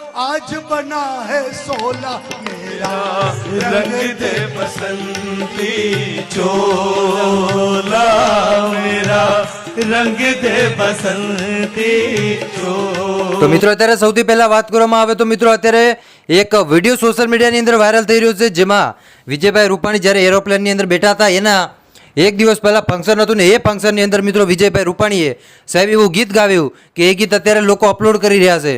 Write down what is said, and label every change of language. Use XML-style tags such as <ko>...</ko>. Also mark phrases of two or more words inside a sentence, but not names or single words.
<hi>आज बना है 16 मेरा रंग दे बसंती चोला मेरा रंग दे बसंती चोला।</hi> <gu>તો મિત્રો અત્યારે સૌથી પહેલા વાત કરવામાં આવે તો મિત્રો અત્યારે એક વિડીયો સોશિયલ મીડિયાની અંદર વાયરલ થઈ રહ્યો છે, જેમાં વિજયભાઈ રૂપાણી જ્યારે એરોપ્લેનની અંદર બેઠા હતા એના એક દિવસ પહેલાં ફંક્શન હતું ને એ ફંક્શનની અંદર મિત્રો વિજયભાઈ રૂપાણીએ સાહેબ એવું ગીત ગાવ્યું કે એ ગીત અત્યારે લોકો અપલોડ કરી રહ્યા છે।</gu>